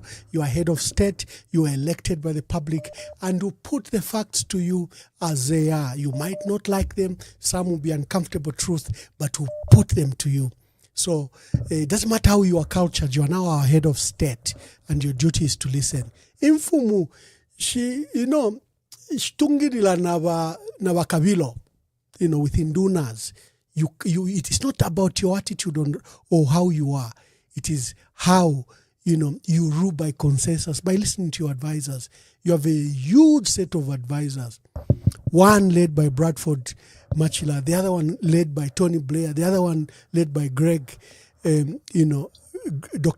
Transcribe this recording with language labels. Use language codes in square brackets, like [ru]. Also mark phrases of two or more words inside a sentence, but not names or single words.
[en] You are head of state. You are elected by the public and will put the facts to you as they are. You might not like them. Some will be uncomfortable truth, but will put them to you. So it doesn't matter how you are cultured. You are now our head of state and your duty is to listen. [bem] Infumu, shitungirila naba kabilo, [en] with Indunas. It is not about your attitude or how you are. It is how, you rule by consensus, by listening to your advisors. You have a huge set of advisors. One led by Bradford Machila, the other one led by Tony Blair, the other one led by Greg, Dr.